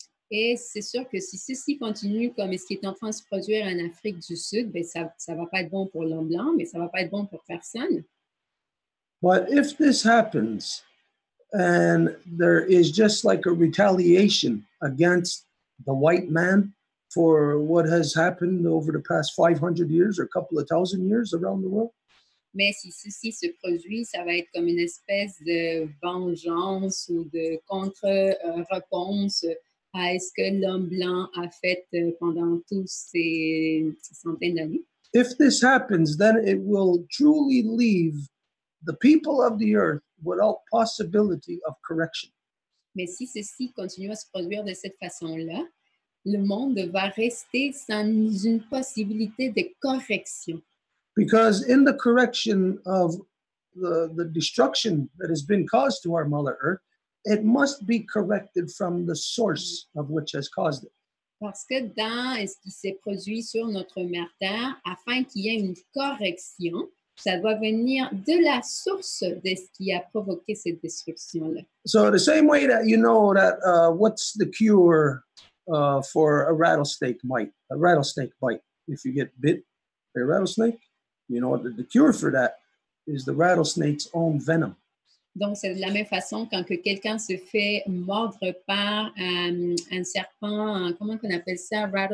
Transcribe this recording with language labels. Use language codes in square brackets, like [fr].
[fr] Et c'est sûr que si ceci continue comme ce qui est en train de se produire en Afrique du Sud, ben ça va pas être bon pour l'homme blanc, mais ça va pas être bon pour personne. [en] But if this happens and there is just like a retaliation against the white man for what has happened over the past 500 years or a couple of thousand years around the world. [fr] Mais si ceci se produit, ça va être comme une espèce de vengeance ou de contre-réponse à ce que l'homme blanc a fait pendant tous ces centaines d'années. [en] If this happens, then it will truly leave the people of the earth without possibility of correction. [fr] Mais si ceci continue à se produire de cette façon-là, le monde va rester sans une possibilité de correction. [en] Because in the correction of the destruction that has been caused to our Mother Earth, it must be corrected from the source of which has caused it. [fr] Parce que dans ce qui s'est produit sur notre Mère Terre, afin qu'il y ait une correction, ça doit venir de la source de ce qui a provoqué cette destruction-là. [en] So the same way that you know that what's the cure for a rattlesnake bite? If you get bit by a rattlesnake, you know the cure for that is the rattlesnake's own venom. [fr] Donc, c'est de la même façon quand que quelqu'un se fait mordre par un serpent, comment on appelle ça?